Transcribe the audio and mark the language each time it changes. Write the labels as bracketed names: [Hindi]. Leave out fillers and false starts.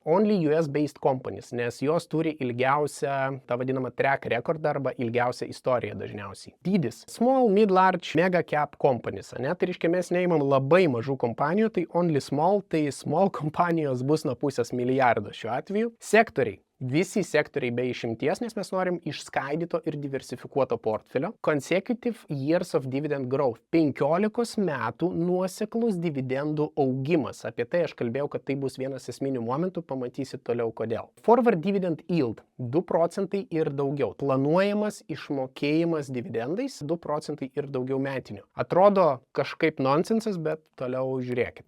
[English] Only US-based companies, [Lithuanian] nes jos turi ilgiausią, tą vadinamą track record arba ilgiausią istoriją dažniausiai. Dydis. [English] Small, mid, large, mega cap companies. [Lithuanian] Tai reiškia, mes neimam labai mažų kompanijų, tai only small, tai small kompanijos bus nuo pusės milijardo šiuo atveju. Sektoriai. Visi sektoriai be išimties, nes mes norim išskaidyto ir diversifikuoto portfelio. [English] Consecutive years of dividend growth. [Lithuanian] 15 metų nuoseklus dividendų augimas. Apie tai aš kalbėjau, kad tai bus vienas esminių momentų, pamatysit toliau kodėl. [English] Forward dividend yield. [Lithuanian] 2 procentai ir daugiau. Planuojamas išmokėjimas dividendais 2 procentai ir daugiau metinių. Atrodo kažkaip nonsensas, bet toliau žiūrėkit.